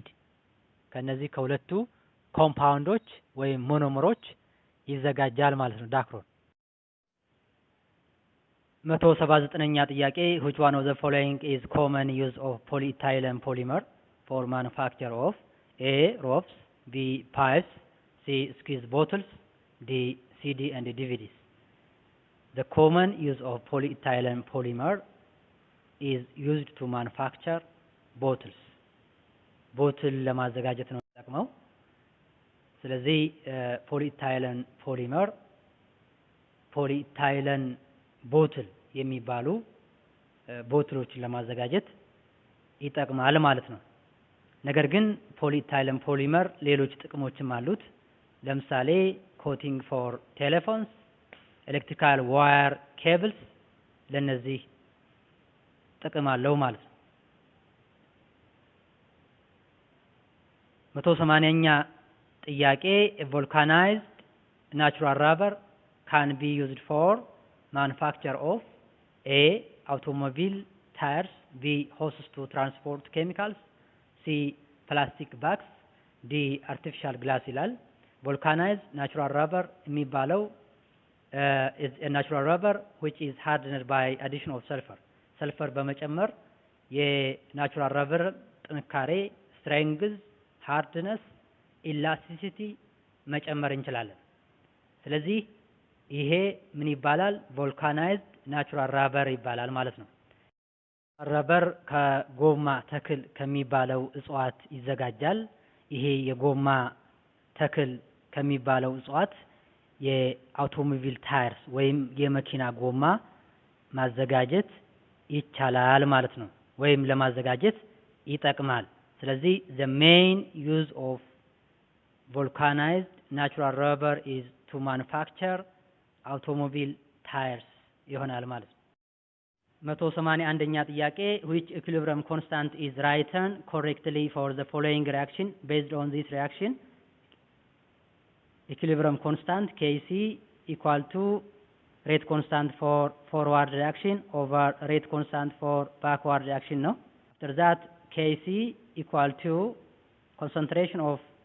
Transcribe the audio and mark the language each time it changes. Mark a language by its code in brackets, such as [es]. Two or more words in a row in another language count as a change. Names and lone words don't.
[am] ከነዚህ ከሁለቱ ኮምፓውንዶች ወይም ሞኖመሮች ይዘጋጃል ማለት ነው ዳክሮን። 179ኛ ጥያቄ [en] which one of the following is common use of polyethylene polymer for manufacture of A. ropes, B. pipes, C. squeeze bottles, D. CD and DVDs. The common use of polyethylene polymer is used to manufacture bottles. [am] ቦትል ለማዘጋጀት ነው የሚጠቅመው። ስለዚህ [en] polyethylene polymer polyethylene [am] ቦትል የሚባሉ ቦትሎችን ለማዘጋጀት ይጠቅማል ማለት ነው። ነገር ግን [en] polyethylene polymer [am] ሌሎች ጥቅሞችም አሉት። ለምሳሌ [en] coating for telephones, electrical wire cables [am] ለነዚህ ጥቅም አለው ማለት ነው። 180ኛ ጥያቄ [en] vulcanized natural rubber can be used for manufacture of A. automobile tires, B. hoses to transport chemicals, C. plastic bags, D. artificial glass ይላል። vulcanized natural rubber የሚባለው is a natural rubber which is hardened by addition of sulfur [am] በመጨመር የናቹራል ረበር ጥንካሬ [en] strength, hardness, [am] elasticity መጨመር እንችላለን። ስለዚህ ይሄ ምን ይባላል? [en] vulcanized natural rubber [am] ይባላል ማለት ነው። ረበር ከጎማ ተክል ከሚባለው እጽዋት ይዘጋጃል። ይሄ የጎማ ተክል ከሚባለው እጽዋት የአውቶሞቢል ታየርስ ወይም የመኪና ጎማ ማዘጋጀት ይቻላል ማለት ነው፣ ወይም ለማዘጋጀት ይጠቅማል። ስለዚህ [en] the main use of vulcanized natural rubber is to manufacture automobile tires [am] ይሆናል ማለት ነው። 181ኛ ጥያቄ [en] which equilibrium constant is written correctly for the following reaction based on this reaction. Equilibrium constant Kc equal to rate constant for forward reaction over rate constant for backward reaction ነው። After that Kc equal to concentration of